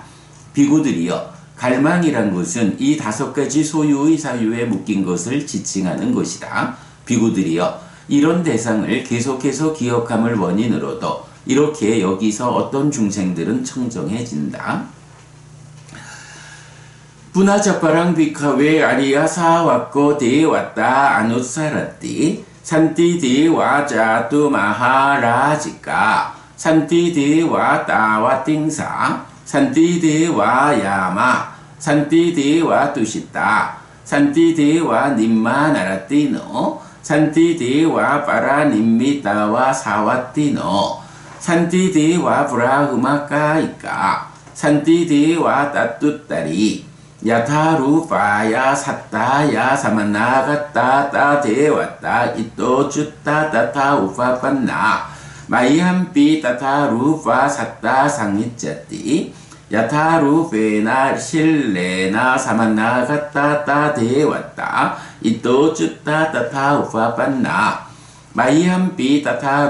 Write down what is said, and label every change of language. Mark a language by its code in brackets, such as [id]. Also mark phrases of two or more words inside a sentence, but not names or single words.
[ko] 비구들이여, 갈망이란 것은 이 다섯 가지 소유의 사유에 묶인 것을 지칭하는 것이다. 비구들이여, 이런 대상을 계속해서 기억함을 원인으로도 이렇게 여기서 어떤 중생들은 청정해진다. [pi] Punacapparang bhikkhave arya sawakko devatta anusarati Santi dewa jatu maharajika Santi dewa tawatingsa Santi dewa yama Santi dewa tushita Santi dewa nimma naratino Santi dewa paranimmitawa sawatino Santi dewa brahmakaika Santi dewa tatuttari Yatarupaya sattaya samanagatta devata ito cutta tata upapanna Mayampi tata rupa satta sangicchati Yatarupena shillena samanagatta devata ito cutta tata upapanna Mayampi tata